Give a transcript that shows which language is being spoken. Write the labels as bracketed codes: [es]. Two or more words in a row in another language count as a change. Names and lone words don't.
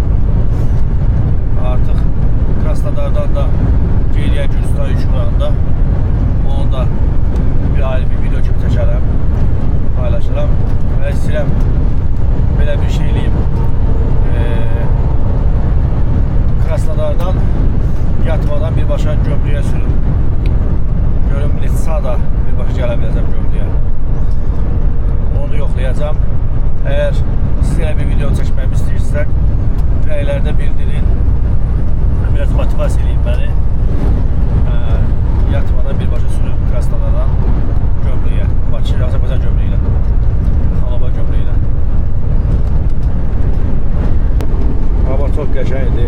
[az] Artıq Krasnodardan da geriyə Gürcistan yükümranda onu da bir ayrı bir video kimi çəkərəm, paylaşaram və istəyirəm belə bir şey eləyim. Krasnodardan yatmadan birbaşa Gömrüyə sürün. Görüm neçə saata birbaşa gələ biləcəm Gömrüyə. Onu yoxlayacağım. [tr] Eğer sizlere bir video çekmemi istiyorsak rəylərdə bildirin. [az] Biraz motivasiya edin beni. Yatmadan birbaşa sürün Krasnodardan Gömrüyə. Bakı, Azərbaycan Gömrüyü ilə. Xanobay Gömrüyü ilə. Hava çox qəşəngdir.